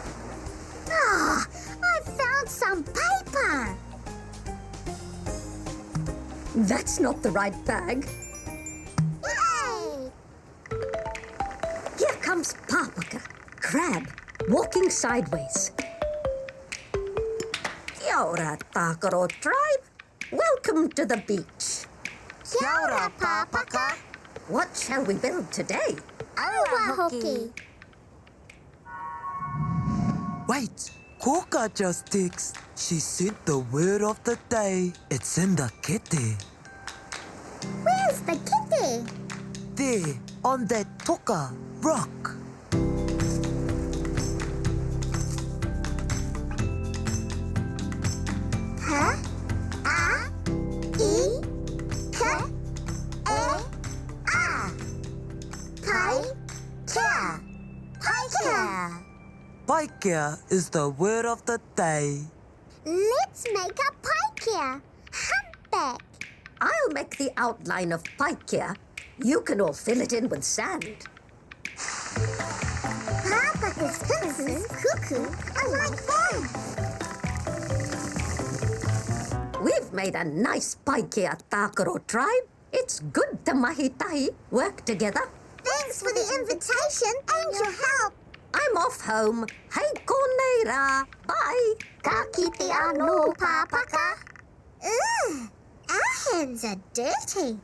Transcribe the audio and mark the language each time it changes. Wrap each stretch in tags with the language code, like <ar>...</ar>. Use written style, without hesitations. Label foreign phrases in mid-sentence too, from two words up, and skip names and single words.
<en>Oh, I found some paper. That's not the right bag. Yay! Here comes Pāpaka, crab, walking sideways.</en> <mi>Kia ora, Tākaro Tribe.</mi> <en>Welcome to the beach.</en> <mi>Kia ora, Pāpaka.</mi> <en>What shall we build today?</en> <mi>Aua hoki.</mi> <en>Wait, Kōkā just texted. She sent the word of the day. It's in the kete. Where's the kitty? There, on that toka rock. Huh? A, E, K, E, A. Paikea. Paikea. Paikea is the word of the day. Let's make a Paikea. Humpback. I'll make the outline of Paikea. You can all fill it in with sand. Pāpaka's pixies, cuckoo, are like that. We've made a nice Paikea, Tākaro Tribe. It's good to</en> <mi>mahi tahi</mi> <en>work together. Thanks for the invitation and your help. I'm off home.</en> <mi>Hei konei rā. Bye. Ka kite anō, Pāpaka.</mi> <en>Ugh, our hands are dirty.</en>